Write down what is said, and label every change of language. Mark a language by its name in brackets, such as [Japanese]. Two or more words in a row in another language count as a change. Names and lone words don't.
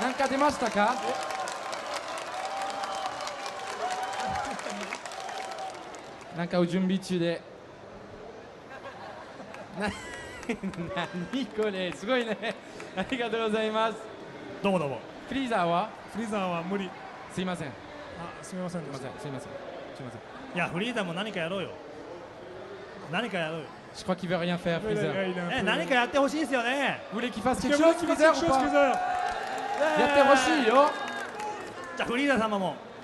[Japanese] なんか出ましたか？なんかお準備中で。何これ、すごいね。ありがとうございます。どうもどうも。フリーザーは？フリーザーは無理。すいません。すみません。すいません。いや、フリーザーも何かやろうよ。 [French] Je crois qu'il veut rien faire, Freezer. [Japanese] 何かやってほしいですよね。 [French] Vous voulez qu'il fasse quelque chose, Freezer ou pas? [Japanese] やってほしいよ。じゃあフリーザー様も。